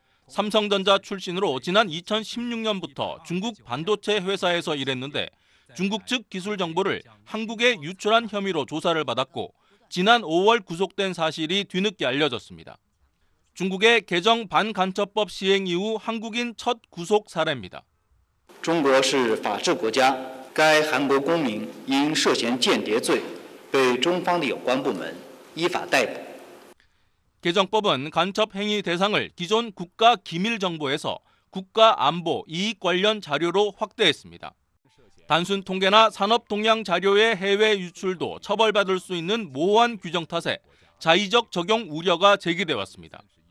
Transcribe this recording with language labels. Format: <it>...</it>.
<ko>삼성전자 출신으로 지난 2016년부터 중국 반도체 회사에서 일했는데 중국 측 기술 정보를 한국에 유출한 혐의로 조사를 받았고 지난 5월 구속된 사실이 뒤늦게 알려졌습니다. 중국의 개정 반간첩법 시행 이후 한국인 첫 구속 사례입니다.</ko> <zh>中国是法治国家，该韩国公民因涉嫌间谍罪被中方的有关部门依法逮捕。</zh> <ko>개정법은 간첩 행위 대상을 기존 국가 기밀 정보에서 국가 안보 이익 관련 자료로 확대했습니다. 단순 통계나 산업 동향 자료의 해외 유출도 처벌받을 수 있는 모호한 규정 탓에 자의적 적용 우려가 제기돼 왔습니다.</ko>